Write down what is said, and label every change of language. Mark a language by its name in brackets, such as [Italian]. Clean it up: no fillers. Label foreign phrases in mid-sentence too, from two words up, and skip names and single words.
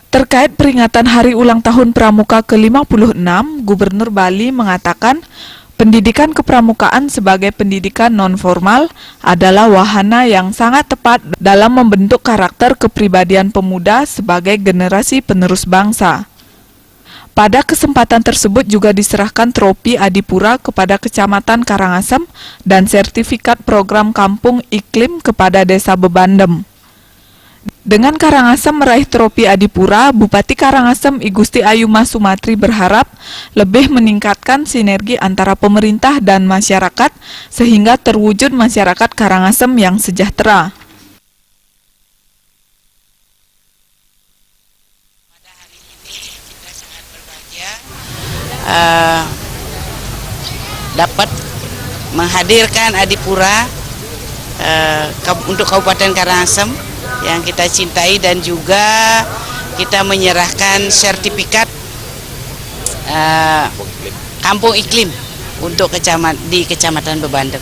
[Indonesian] Terkait peringatan Hari Ulang Tahun Pramuka ke-56, Gubernur Bali mengatakan pendidikan kepramukaan sebagai pendidikan non-formal adalah wahana yang sangat tepat dalam membentuk karakter kepribadian pemuda sebagai generasi penerus bangsa. Pada kesempatan tersebut juga diserahkan tropi Adipura kepada Kecamatan Karangasem dan sertifikat program Kampung Iklim kepada Desa Bebandem. Dengan Karangasem meraih tropi Adipura, Bupati Karangasem I Gusti Ayuma Sumatri berharap lebih meningkatkan sinergi antara pemerintah dan masyarakat sehingga terwujud masyarakat Karangasem yang sejahtera. Pada hari ini kita sangat berbahagia dapat menghadirkan Adipura untuk Kabupaten Karangasem yang kita cintai, dan juga kita menyerahkan sertifikat Kampung Iklim untuk di Kecamatan Bebandem.